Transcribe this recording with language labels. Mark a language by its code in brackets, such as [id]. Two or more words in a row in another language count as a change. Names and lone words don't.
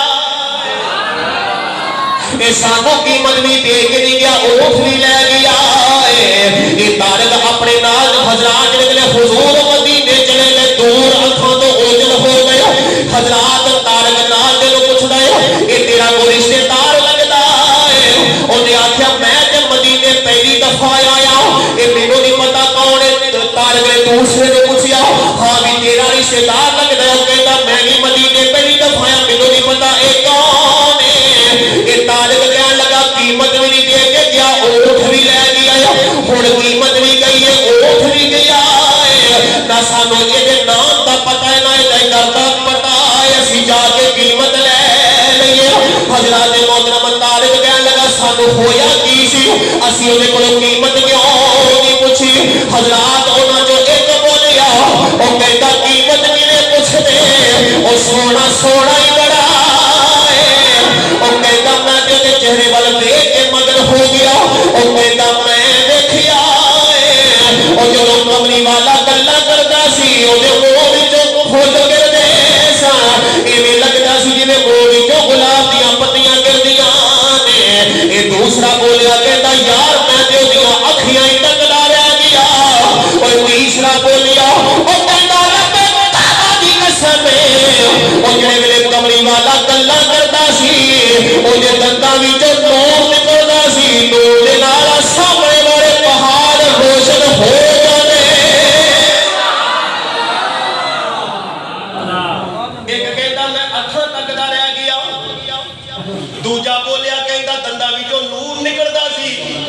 [pa] اے سانو قیمت بھی دے کے نہیں گیا اونٹ بھی لے گیا اے طارق اپنے نال حضرات جڑے حضور مدینے چلے گئے دور اکھاں تو اوجل ہو گئے حضرات طارق نال دے نو پوچھدا ہے اے تیرا کوئی رشتہ دار لگدا ہے اونے آکھیا میں تے مدینے پہلی دفعہ آیا اے مینوں نہیں پتہ کون ہے طارق نے دوسرے نے پوچھیا ہاں بھی تیرا رشتہ دار لگدا ہے کہندا میں بھی مدینے پہلی دفعہ آیا مینوں نہیں پتہ اے کون ہے اے طارق کہن لگا قیمت بھی نہیں دے کے گیا اونٹ بھی لے گیا ہن قیمت بھی گئی ہے اونٹ بھی گیا نہ سانو یہ نام دا پتہ ہے نہ یہ گھر دا پتہ ہے اسی جا کے قیمت لے لئیے حضرات محترم طارق کہن لگا سانو ہویا کی سی اسی انہیں کو قیمت کیوں نہیں پوچھی حضرات انہاں جو ایک بولیا او کہتا قیمت کنے پوچھ دے او سونا سونا ہی بڑا ہے او کہتا میں تیرے چہرے وال دیکھ کے مگن ہو گیا او کہتا میں دیکھیا او جو کملی والا گلا کردا سی او دے منہ وچوں پھول گردے سن ایویں لگدا سی جویں منہ وچوں گلاب دیاں پتیاں گردیاں نے اے دوسرا بولیا کہندا یار میں تے اودیاں اکھیاں ہی تکدا رہ گیا او تیسرا بولیا او کہندا رب تعالی دی قسم او جڑے ویلے کملی والا گلا کردا سی او دے دنداں وچوں نور نکلدا سی نور دے نال سامنے والے پہاڑ روشن ہو جاندے ایک کہندا میں اکھاں تکدا رہ گیا دوجا بولیا کہندا دنداں وچوں نور نکلدا سی